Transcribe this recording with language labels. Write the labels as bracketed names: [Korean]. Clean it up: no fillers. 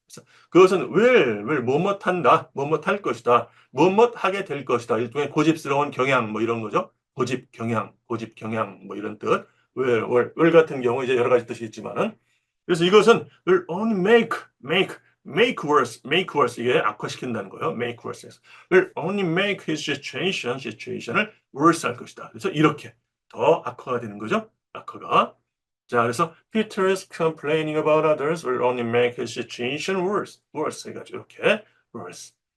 [Korean] 그래서 그것은 will 뭐뭇할 것이다. 뭐뭇하게 될 것이다. 일종의 고집스러운 경향 뭐 이런 거죠. 고집 경향 뭐 이런 뜻. will 같은 경우 이제 여러 가지 뜻이 있지만은 그래서 이것은 [English] will only make worse [Korean] 이게 악화시킨다는 거예요. [English] make worse will only make his situation을 worse [Korean] 할 것이다. 그래서 이렇게 더 악화가 되는 거죠. 악화가. 자, 그래서 [English] Peter's complaining about others will only make his situation worse [Korean] 해가지고 이렇게 [English] worse.